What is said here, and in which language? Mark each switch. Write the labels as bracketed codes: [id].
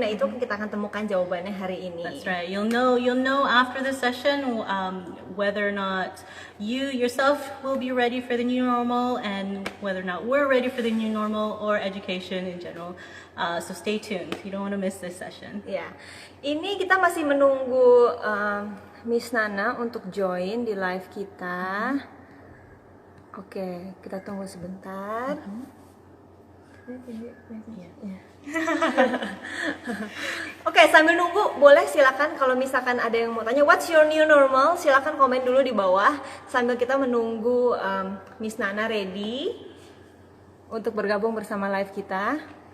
[id] Nah, itu kita akan temukan jawabannya hari ini. [en] That's right. You'll know after the session whether or not you yourself will be ready for the new normal and whether or not we're ready for the new normal or education in general. So stay tuned. You don't want to miss this session. [id] Ya, ini kita masih menunggu Miss Nana untuk join di live kita. Oke, kita tunggu sebentar. Oke, Oke, sambil nunggu boleh silakan kalau misalkan ada yang mau tanya [en] what's your new normal, [id] silakan komen dulu di bawah sambil kita menunggu Miss Nana ready untuk bergabung bersama live kita.